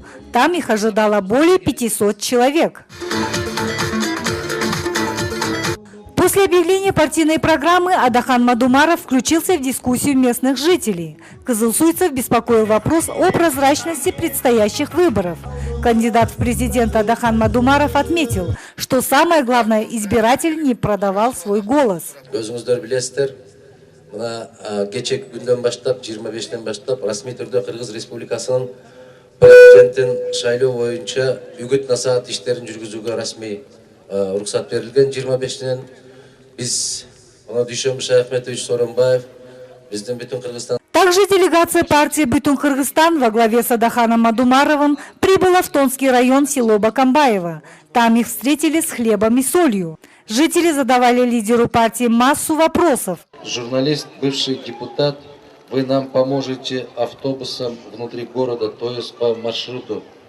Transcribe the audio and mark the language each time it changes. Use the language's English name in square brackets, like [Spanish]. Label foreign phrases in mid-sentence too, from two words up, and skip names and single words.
[Russian] Там их ожидало более 500 человек. После объявления партийной программы Адахан Мадумаров включился в дискуссию местных жителей. Кызылсуйцев беспокоил вопрос о прозрачности предстоящих выборов. Кандидат в президенты Адахан Мадумаров отметил, что самое главное, избиратель не продавал свой голос. [Kyrgyz] Кечек күндөн баштап 25-тен баштап расмий түрдө Кыргыз Республикасынын президентин шайлоо боюнча үгүт насаат иштерин жүргүзүүгө расмий уруксат берилген. 25-тен биз Дүйшөнбү Шаяхметович Сооронбаев биздин Бүтүн Кыргызстан. [Russian] Также делегация партии «Бүтүн Кыргызстан» во главе с Адаханом Мадумаровым прибыла в Тонский район, село Бакамбаево. Там их встретили с хлебом и солью. Жители задавали лидеру партии массу вопросов. Журналист, бывший депутат, вы нам поможете автобусом внутри города, то есть по маршруту.